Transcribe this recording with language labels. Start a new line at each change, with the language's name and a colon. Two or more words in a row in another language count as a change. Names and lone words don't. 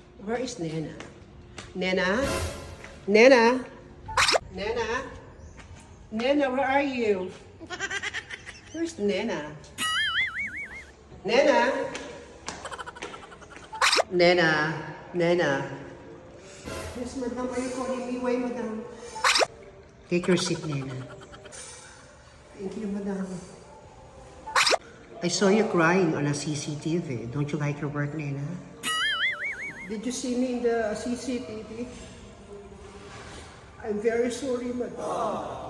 English: Where is Nena? Nena? Nena? Nena? Nena, where are you? Where's Nena? Nena? Nena? Nena? Yes, madam. Are you calling me? Why, madam? Take your seat, Nena. Thank you, madam. I saw you crying on a CCTV. Don't you like your work, Nena? Did you see me in the CCTV? I'm very sorry, madam.